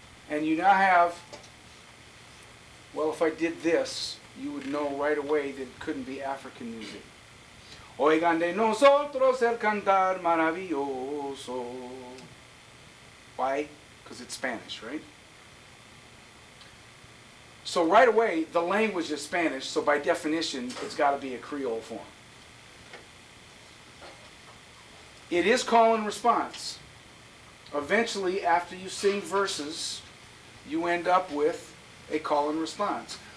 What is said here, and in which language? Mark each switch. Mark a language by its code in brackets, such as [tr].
[en] And you now have, well, if I did this, you would know right away that it couldn't be African music. [es] Oigan de nosotros el cantar maravilloso. [en] Why? Because it's Spanish, right? So right away, the language is Spanish, so by definition, it's got to be a Creole form. It is call and response. Eventually, after you sing verses, you end up with a call and response.